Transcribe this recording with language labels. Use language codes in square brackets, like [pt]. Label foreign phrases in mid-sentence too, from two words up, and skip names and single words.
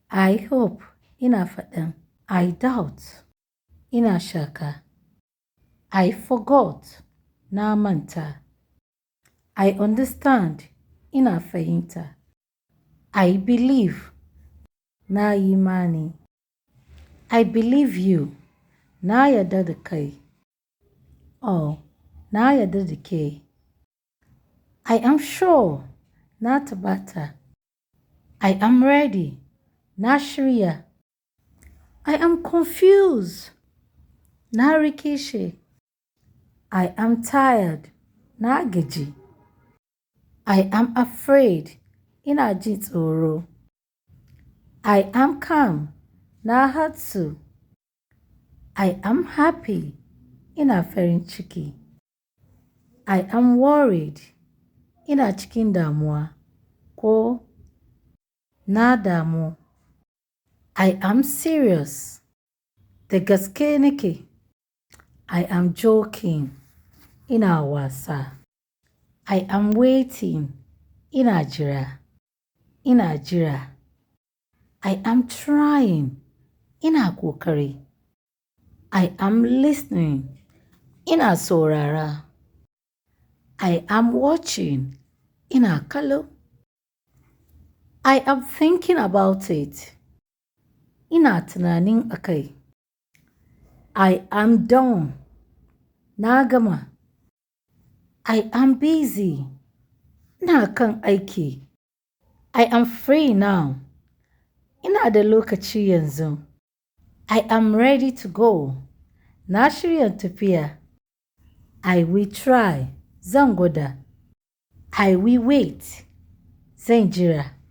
[en] I hope, [ha] ina faɗin. [en] I doubt, [ha] ina shaka. [en] I forgot, [ha] na manta. [en] I understand, ina fahimta. I believe, [ha] na imani. [en] I believe you, [ha] na yarda da kai. Oh, na yarda da ke. [en] I am sure, [ha] na tabbata. [en] I am ready, [ha] na shirya. [en] I am confused, [ha] na rikice. [en] I am tired, [ha] na gaji. [en] I am afraid, [ha] ina jin tsoro. [en] I am calm, [ha] na hatsu. [en] I am happy, [ha] ina farin ciki. [en] I am worried, [ha] ina cikin damuwa. Ko na damu. [en] I am serious, [ha] da gaske nake. [en] I am joking, [ha] ina wasa. [en] I am waiting, [ha] ina jira. Ina jira. [en] I am trying, [ha] ina kokari. [en] I am listening, [ha] ina saurara. [en] I am watching, [ha] ina kallo. [en] I am thinking about it, [ha] ina tunanin akai. [en] I am done, [ha] na gama. [en] I am busy, [ha] ina kan aiki. [en] I am free now, [ha] ina da lokaci yanzu. [en] I am ready to go, [ha] na shirya tafiya. [en] I will try, [ha] zan gwada. [en] I will wait, [ha] zan jira.